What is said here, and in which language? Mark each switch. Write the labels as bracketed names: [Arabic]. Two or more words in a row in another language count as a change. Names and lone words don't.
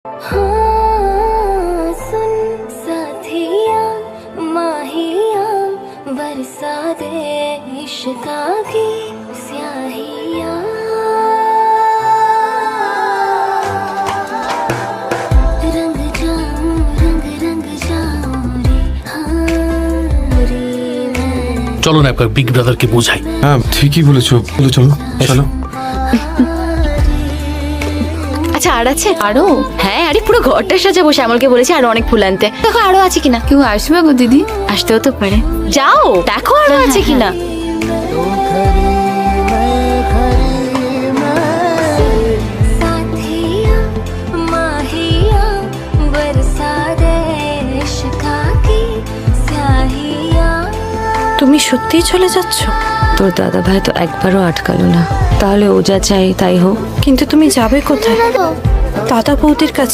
[Hindi] सुन साथिया माहिया बरसा दे इश्का की स्याहिया रंग जाऊं रंग रंग जाऊं रे हाँ रे मैं [Bangla] চলো না একবার বিগ ব্রাদারকে বোঝাই। হ্যাঁ ঠিকই বলেছো, বলো চলো চলো। আচ্ছা আর আছে আরো? হ্যাঁ আরে পুরো ঘরটা সাজাবো, শ্যামলকে বলেছি আরো অনেক ফুল আনতে। দেখো আরো আছে কিনা। কেউ আসবে গো দিদি? আসতেও তো পারে, যাও দেখো আরো আছে কিনা। [Hindi] साथिया माहिया बरसा दे इश्का की स्याहिया। [Bangla] তুমি সত্যিই চলে যাচ্ছ? তোর দাদা ভাই তো একবারও আটকালো না, তাহলে ও যা চাই তাই হোক। কিন্তু তুমি যাবে কোথায়? দাদা বৌদির কাছে?